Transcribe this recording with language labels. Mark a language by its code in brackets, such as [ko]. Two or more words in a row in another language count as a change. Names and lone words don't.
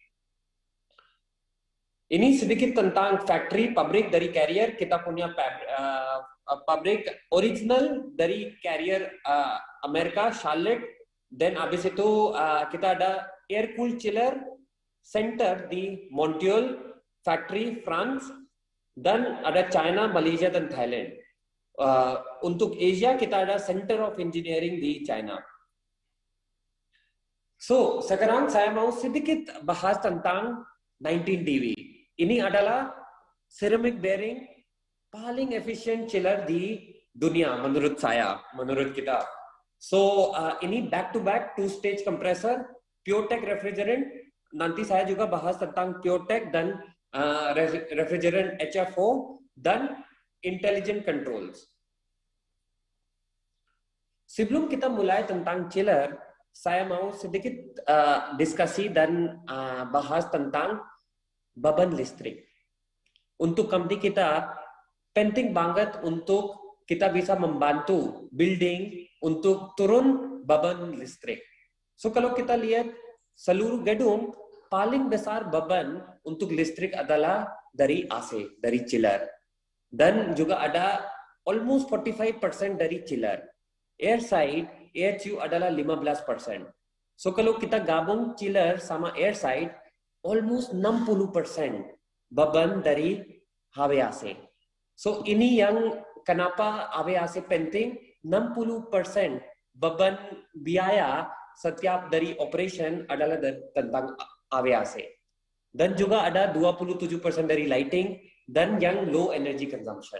[id] Ini sedikit tentang factory, pabrik dari Carrier. Kita punya pabrik original dari Carrier Amerika, Charlotte. Dan habis itu kita ada [en] air cool chiller center [id] di Montreal factory, France. Dan ada China, Malaysia, dan Thailand. Untuk Asia kita ada [en] Center of Engineering [id] di China. So, sekarang saya mau sedikit bahas tentang 19 dB. Ini adalah [en] ceramic bearing [id] paling efisien chiller di dunia menurut saya, menurut kita. So, ini [en] back-to-back 2-stage compressor, [id] PureTech refrigerant. Nanti saya juga bahas tentang PureTech dan refrigerant HFO dan [en] intelligent controls. [id] Sebelum kita mulai tentang chiller, saya mau sedikit diskusi dan bahas tentang beban listrik. Untuk company kita, penting banget untuk kita bisa membantu building untuk turun beban listrik. So kalau kita lihat seluruh gedung, paling besar beban untuk listrik adalah dari AC, dari chiller. Dan juga ada almost 45% dari chiller. Air side, AHU adalah 15%. So kalau kita gabung chiller sama air side, almost 60% beban dari HVAC. So ini yang kenapa HVAC penting, 60% beban biaya setiap dari operation adalah tentang HVAC. Dan juga ada 27% dari lighting dan yang [en] low energy consumption.